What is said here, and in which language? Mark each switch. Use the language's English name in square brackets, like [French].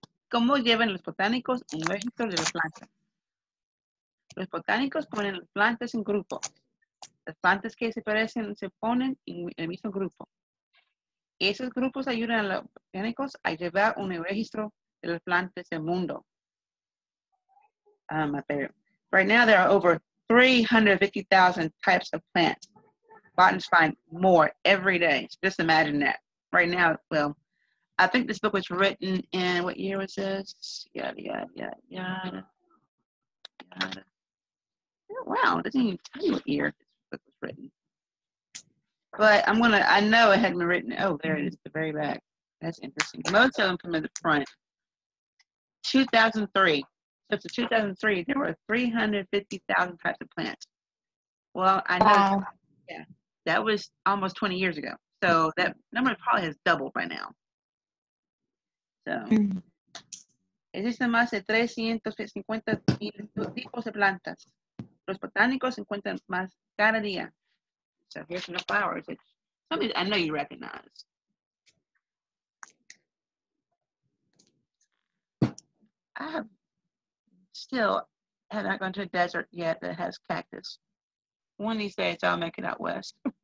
[Spanish] ¿Cómo llevan los botánicos un registro de las plantas? Los botánicos ponen las plantas en grupos. Las plantas que se parecen se ponen en el mismo grupo. Esos grupos ayudan a los botánicos a llevar un registro de las plantas del mundo. [English] Right now, there are over 350,000 types of plants. Botanists find more every day. Just imagine that. Right now, well, I think this book was written in, what year was this? Yada, yada, yada, yada, yada. Oh, wow, it doesn't even tell you what year this book was written. But I know it hadn't been written. Oh, there it is, the very back. That's interesting. Most of them come in the front. 2003. So to 2003, there were 350,000 types of plants. Well, I know, Wow. yeah, that was almost 20 years ago. So that number probably has doubled by now. [Spanish] So, existen más de 350,000 tipos de plantas. Los botánicos encuentran más cada día. [English] So here's some flowers that some I know you recognize. I have still haven't gone to a desert yet that has cactus. One of these days I'll make it out west.